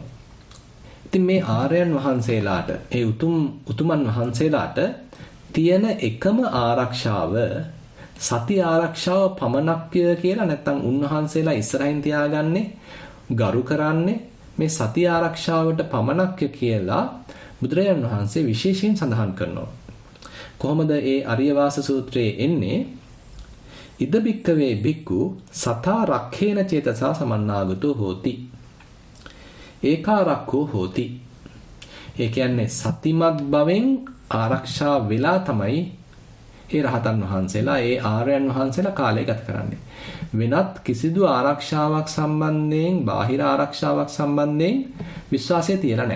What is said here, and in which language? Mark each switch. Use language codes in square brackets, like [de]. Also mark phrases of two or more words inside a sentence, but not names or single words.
[si] ඉතින් මේ ආර්යයන් වහන්සේලාට, ඒ උතුමන් වහන්සේලාට තියෙන එකම ආරක්ෂාව සති ආරක්ෂාව පමණක්ය කියලා නැත්නම් උන්වහන්සේලා ඉස්සරහින් තියාගන්නේ ගරු කරන්නේ මේ සති ආරක්ෂාවට පමණක්ය කියලා බුදුරජාණන් වහන්සේ විශේෂයෙන් සඳහන් කරනවා. කොහොමද ඒ අරියවාස සූත්‍රයේ එන්නේ? [pi] ඉද බික්කවේ බික්කු සතා රක්ඛේන චේතසා සමන්නාගතෝ හෝති. ඒකාරක්ඛෝ හෝති. [si] ඒ කියන්නේ සතිමත් භවෙන් ආරක්ෂා වෙලා තමයි ඒ රහතන් වහන්සේලා, ඒ ආර්යයන් වහන්සේලා කාලය ගත කරන්නේ. වෙනත් කිසිදු ආරක්ෂාවක් සම්බන්ධයෙන්, බාහිර ආරක්ෂාවක් සම්බන්ධයෙන් විශ්වාසය තියලා නැහැ.